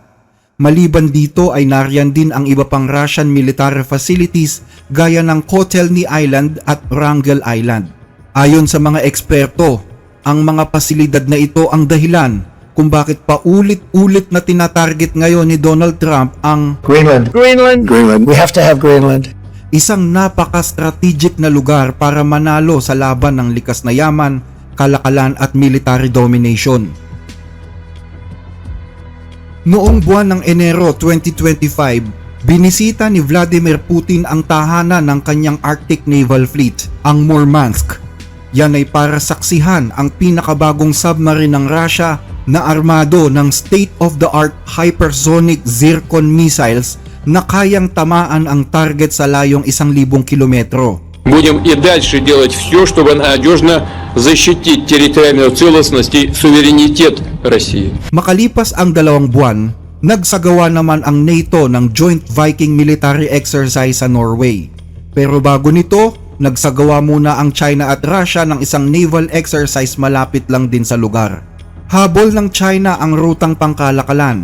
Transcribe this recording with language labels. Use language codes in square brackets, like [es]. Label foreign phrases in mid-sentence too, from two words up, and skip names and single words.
[tl] Maliban dito ay nariyan din ang iba pang [en] Russian military facilities [tl] gaya ng Kotelny Island at Wrangel Island. Ayon sa mga eksperto, Ang mga pasilidad na ito ang dahilan kung bakit paulit-ulit na tinatarget ngayon ni Donald Trump ang Greenland. [en] We have to have Greenland. [tl] isang napaka-strategic na lugar para manalo sa laban ng likas na yaman, kalakalan at [en] military domination. [tl] Noong buwan ng Enero 2025, binisita ni Vladimir Putin ang tahanan ng kanyang Arctic Naval Fleet, ang Murmansk. Yan ay para saksihan ang pinakabagong submarine ng Russia na armado ng [en] state-of-the-art hypersonic Zircon missiles [tl] na kayang tamaan ang target sa layong 1,000 kilometro. [ru] Будем и дальше делать все, чтобы надежно защитить территориальную целостность и суверенитет России. [tl] Makalipas ang 2 buwan, nagsagawa naman ang NATO ng Joint Viking Military Exercise sa Norway. Pero bago nito, nagsagawa muna ang China at Russia ng isang [en] naval exercise [tl] malapit lang din sa lugar. Habol ng China ang rutang pangkalakalan.